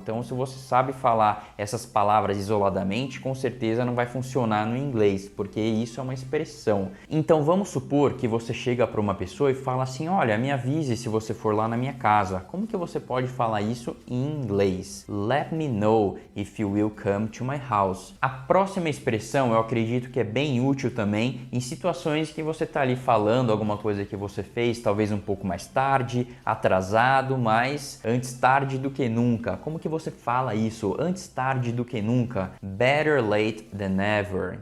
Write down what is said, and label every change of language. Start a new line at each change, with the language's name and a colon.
Portuguese: Então, se você sabe falar essas palavras isoladamente, com certeza não vai funcionar no inglês, porque isso é uma expressão. Então, vamos supor que você chega para uma pessoa e fala assim: olha, me avise se você for lá na minha casa. Como que você pode falar isso em inglês?
English: Let me know if you will come to my house.
Portuguese: A próxima expressão eu acredito que é bem útil também em situações que você está ali falando alguma coisa que você fez, talvez um pouco mais tarde, atrasado, mas antes tarde do que nunca. Como que você fala isso? Antes tarde do que nunca.
English: Better late than never.